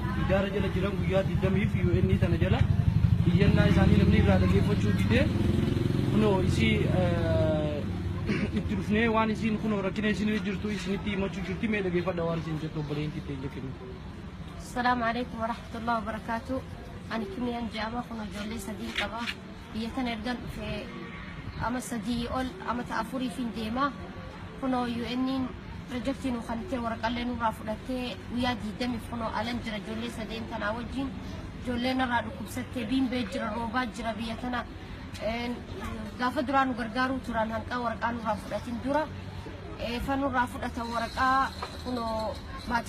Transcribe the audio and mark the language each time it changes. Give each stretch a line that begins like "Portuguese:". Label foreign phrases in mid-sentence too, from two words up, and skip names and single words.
Oromo: gidaara jala jiran guyyaa 20 fi UN tana jala iyyannaa isaanii namni irraa dhageeffachuu didee kunoo isii itti dhufnee waan isiin kunoo rakkina isin jirtu isinitti himachuu jirti mee dhageeffadha waan isin jettu obboleettii ta'e kennu.
Arabic: السلام عليكم ورحمة الله وبركاته.
Oromo: Ani Kimiyaan Jaama kunoo ijoollee sadii qaba. Biyya tana ergan dhufee ama sadii ol ama ta'afurii fi deemaa kunoo UN'n projektiin uffannee waraqaalee nurraa fudhattee guyyaa 20 kunoo alan jira ijoollee sadeen tanaa wajjin ijoolleen irraa dhukkubsattee biimbee jira roobaa jira biyya tana gaafa duraan nu gargaaruu turan hanqaa waraqaa nurraa fudhatin dura fa nurraa fudhatan waraqaa kunoo baatii